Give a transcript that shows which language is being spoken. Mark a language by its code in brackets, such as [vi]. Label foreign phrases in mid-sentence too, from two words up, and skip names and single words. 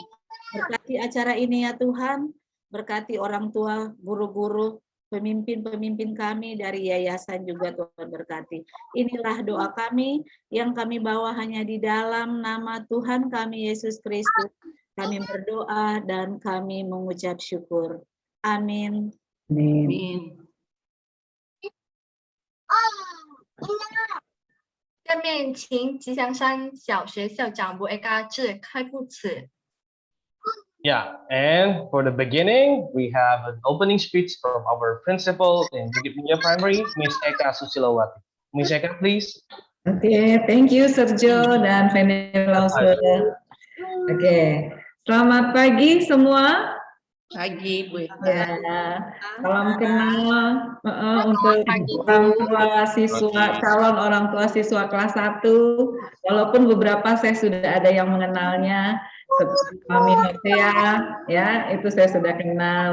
[id] Berkati acara ini ya Tuhan, berkati orang tua, guru-guru, pemimpin-pemimpin kami dari yayasan juga Tuhan berkati. Inilah doa kami yang kami bawa hanya di dalam nama Tuhan kami Yesus Kristus. Kami berdoa dan kami mengucap syukur. Amin. Amin. [zh] 下面请吉祥山小学校长吴 Eka 致开幕词。 [en] Yeah, and for the beginning, we have an opening speech from our principal in Bukit Mulia Primary, Ms. Eka Susilowati. Ms. Eka, please. [id] Oke, [en] thank you [id] Sergio dan Vanilla. Oke, selamat pagi semua. Pagi Bu. Ya, salam kenal untuk orang tua siswa, calon orang tua siswa kelas 1. Walaupun beberapa saya sudah ada yang mengenalnya, seperti Mami Notea, ya itu saya sudah kenal.